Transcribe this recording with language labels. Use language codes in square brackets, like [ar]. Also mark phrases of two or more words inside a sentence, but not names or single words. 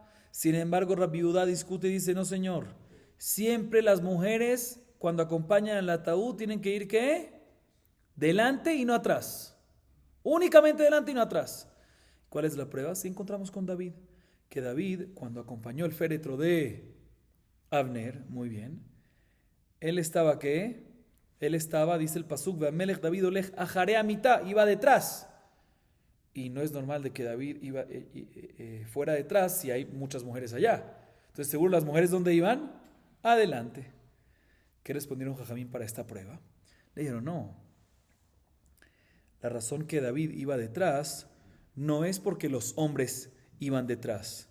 [es] Sin embargo, Rabbi Yehuda discute y dice: no, señor, siempre las mujeres cuando acompañan al ataúd tienen que ir, ¿qué? Delante y no atrás. Únicamente delante y no atrás. ¿Cuál es la prueba? Si encontramos con David, que David, cuando acompañó el féretro de Abner, muy bien, él estaba, ¿qué? Él estaba, dice el pasuk, [he] Ve'amelech David olech acharei hamita, [es] iba detrás. Y no es normal de que David fuera detrás si hay muchas mujeres allá. Entonces, seguro las mujeres, ¿dónde iban? Adelante. ¿Qué respondieron Jajamín para esta prueba? Le dijeron: no. La razón que David iba detrás no es porque los hombres iban detrás.